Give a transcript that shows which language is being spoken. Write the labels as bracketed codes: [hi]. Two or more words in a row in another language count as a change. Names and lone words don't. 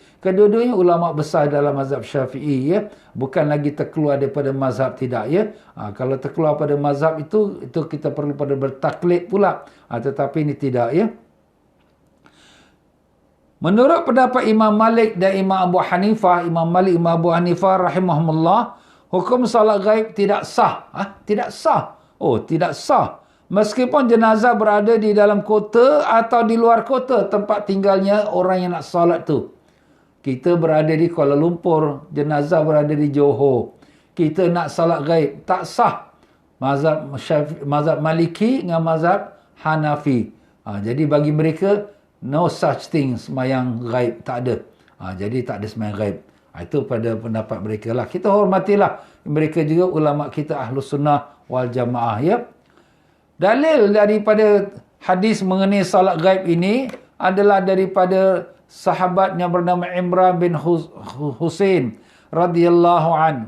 [ms] Kedua-duanya ulama besar dalam mazhab Syafi'i, ya. Bukan lagi terkeluar daripada mazhab, tidak, ya. Kalau terkeluar pada mazhab itu kita perlu pada bertaklid pula. Tetapi ini tidak, ya. Menurut pendapat Imam Malik dan Imam Abu Hanifah, Imam Malik, Imam Abu Hanifah rahimahumullah, hukum salat ghaib tidak sah. Tidak sah. Tidak sah. Meskipun jenazah berada di dalam kota atau di luar kota tempat tinggalnya orang yang nak salat tu. Kita berada di Kuala Lumpur, jenazah berada di Johor. Kita nak salat ghaib, tak sah. mazhab Maliki dengan mazhab Hanafi. Jadi bagi mereka [en] no such thing [ms] sembahyang ghaib, tak ada. Jadi tak ada sembahyang ghaib. Itu pada pendapat mereka lah. Kita hormatilah mereka juga, ulama kita Ahlus Sunnah wal Jamaah, ya. Dalil daripada hadis mengenai salat ghaib ini adalah daripada sahabat yang bernama Imran bin Husain [ar] رضي الله عن.